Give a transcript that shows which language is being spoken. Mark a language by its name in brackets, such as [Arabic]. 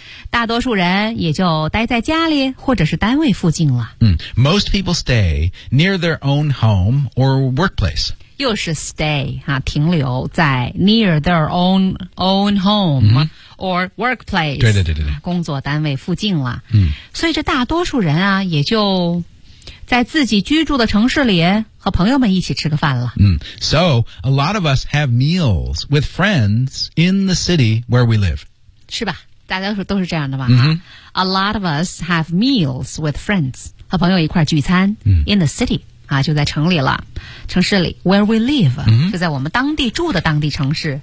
[Chinese] 大多数人也就待在家里或者是单位附近了。 [English] Most people stay near their own home or workplace。 [Chinese] 又是 stay 啊，停留在 [English] near their own home。 Or workplace， [Chinese] 对，工作单位附近了。所以这大多数人啊，也就在自己居住的城市里和朋友们一起吃个饭了。 [English] So a lot of us have meals with friends in the city where we live， [Chinese] 是吧？大家都是这样的吧？ [English] A lot of us have meals with friends， [Chinese] 和朋友一块聚餐。 [English] In the city， [Chinese] 啊，就在城里了。城市里 ， [English] where we live， [Chinese] 就在我们当地住的当地城市。